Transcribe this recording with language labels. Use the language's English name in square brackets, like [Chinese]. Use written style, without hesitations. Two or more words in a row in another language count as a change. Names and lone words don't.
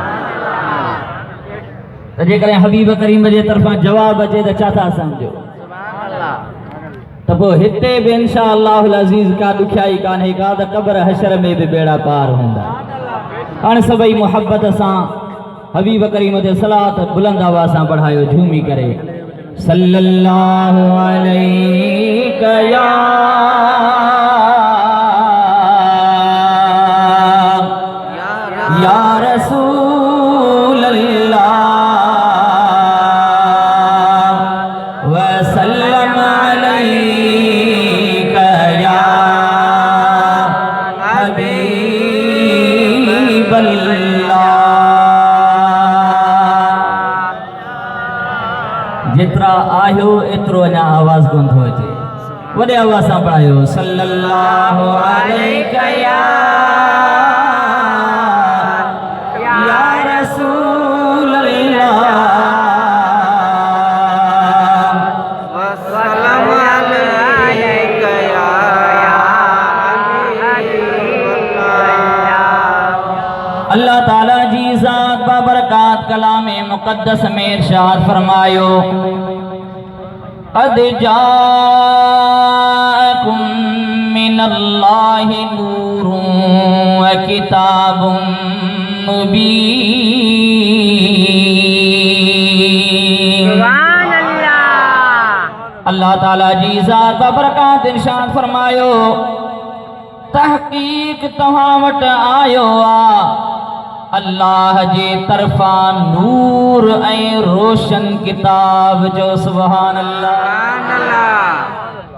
[Sindhi] त जेकॾहिं हबीब करीम जे तरफ़ां जवाब अचे त छा था सम्झो त पोइ हिते बि [Arabic] إن شاء الله العزيز [Sindhi] का ॾुखियाई कान्हे का, त क़ब्र हशर में बि बेड़ा पार हूंदा। हाणे सभई मुहब्बत सां हबीब करीम ते सलात बुलंद आवाज़ सां पढ़ायो झूमी करे। [Arabic] صلى الله عليك يا رسول الله وسلم عليك يا حبيب الله. [Sindhi] जितरा आयो एतरो अञा आवाज़ कोन थो अचे, वॾे आवाज़ सां पढ़ायो [Arabic] صلى الله عليك يا رسول الله وسلم عليك يا حبيب الله. [Sindhi] अल्लाह ताला जी ज़ात बाबरकात कलाम मुक़द्दस में इरशाद फरमायो [Arabic] قد جاءكم من الله نور وكتاب مبين. سبحان الله. [Sindhi] अल्लाह ताला जी ज़ात बाबरकात इरशाद फरमायो तहक़ीक़ तव्हां वटि आयो आ अल्लाह जे तरफा नूर ऐं रोशन किताब जो। [Arabic] سبحان الله.